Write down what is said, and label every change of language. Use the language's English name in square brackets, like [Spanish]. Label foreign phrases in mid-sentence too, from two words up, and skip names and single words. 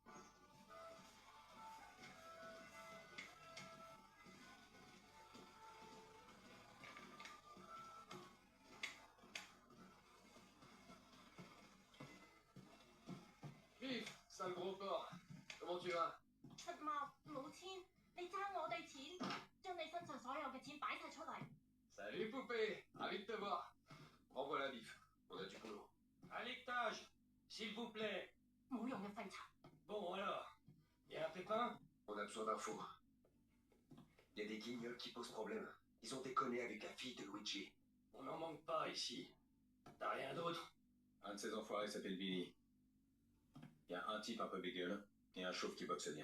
[French] Biff, sale gros porc. Comment tu vas? [Cantonese] 出貓冇錢，你爭我哋錢，將你身上所有嘅錢擺晒出嚟。 [French] Salut poupée, ravi de te voir. Renvoie la Biff, on a du boulot. À l'étage, s'il vous plaît. [Cantonese] 冇用嘅廢柴。 [French] Bon alors, y a un pépin? On a besoin d'infos. Il y a des guignols qui posent problème. Ils ont déconné avec la fille de Luigi. On n'en manque pas ici. T'as rien d'autre? Un de ces enfoirés s'appelle Billy. Il y a un type un peu bégueule et un chauve qui boxe bien.